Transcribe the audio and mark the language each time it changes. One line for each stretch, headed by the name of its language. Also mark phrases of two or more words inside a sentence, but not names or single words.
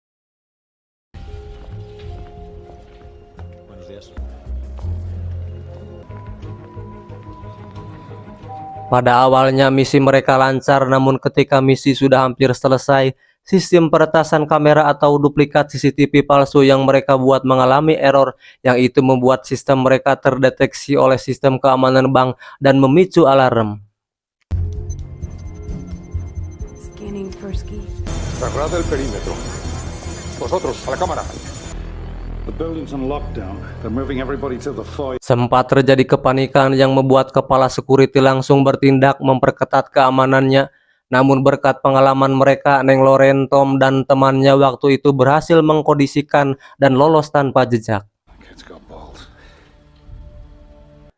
Indonesian: Pada awalnya misi mereka lancar, namun ketika misi sudah hampir selesai, sistem peretasan kamera atau duplikat CCTV palsu yang mereka buat mengalami error, yang itu membuat sistem mereka terdeteksi oleh sistem keamanan bank dan memicu alarm.
Spanish: Cerrad el perímetro. Vosotros, a la cámara.
Indonesian: Sempat terjadi kepanikan yang membuat kepala security langsung bertindak memperketat keamanannya. Namun berkat pengalaman mereka, Neng Lorraine, Tom, dan temannya waktu itu berhasil mengkondisikan dan lolos tanpa jejak.